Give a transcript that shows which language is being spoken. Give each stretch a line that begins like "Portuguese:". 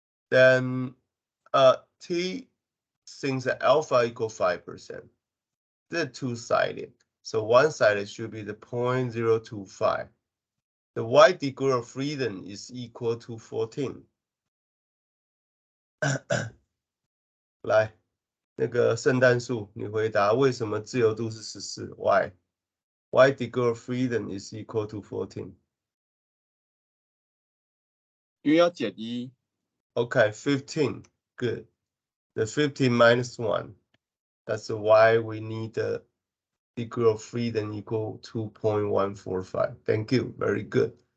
English: Then, t since the alpha equal 5%, they're two-sided. So one-sided should be the 0.025. The y degree of freedom is equal to 14.
Chinese: 来，那个圣诞树，你回答为什么自由度是14 ？
English: Why? Y degree of freedom is equal to 14.
Chinese: 因为要减1。
English: Okay, 15. Good. The 15 minus 1. That's why we need the degree of freedom equal 2.145. Thank you. Very good.